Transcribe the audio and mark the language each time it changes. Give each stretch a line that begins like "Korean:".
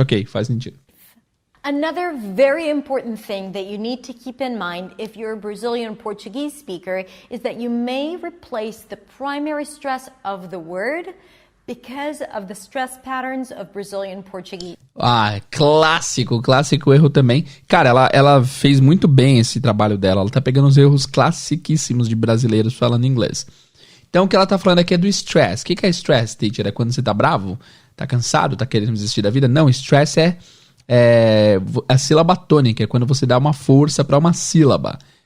Portuguese: Ok, faz sentido.
English: Another very important thing that you need to keep in mind if you're a Brazilian Portuguese speaker is that you may replace the primary stress of the word because of the stress patterns of Brazilian Portuguese.
Portuguese: Clássico erro também. Cara, ela fez muito bem esse trabalho dela. Ela tá pegando os erros classiquíssimos de brasileiros falando inglês. Então, o que ela tá falando aqui é do stress. O que é stress, teacher? É quando você tá bravo? Tá cansado? Tá querendo desistir da vida? Não, stress é a sílaba tônica. É quando você dá uma força para uma sílaba.